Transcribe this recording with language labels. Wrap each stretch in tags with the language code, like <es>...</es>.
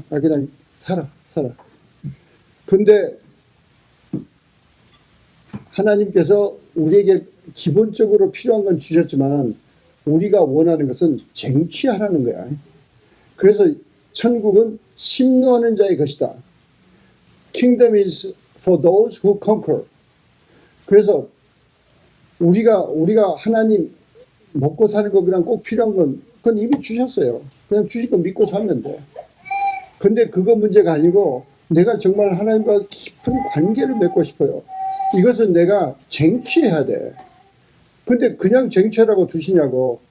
<ko>그냥 살아. 근데 하나님께서 우리에게 기본적으로 필요한 건 주셨지만 우리가 원하는 것은 쟁취하라는 거야. 그래서 천국은 심노하는 자의 것이다.</ko> <en>Kingdom is for those who conquer.</en> <ko>그래서 우리가 하나님 먹고 사는 거 그냥 꼭 필요한 건 그건 이미 주셨어요. 그냥 주신 거 믿고 살면 돼. 근데 그거 문제가 아니고 내가 정말 하나님과 깊은 관계를 맺고 싶어요. 이것은 내가 쟁취해야 돼. 근데 그냥 쟁취하라고 두시냐고.</ko>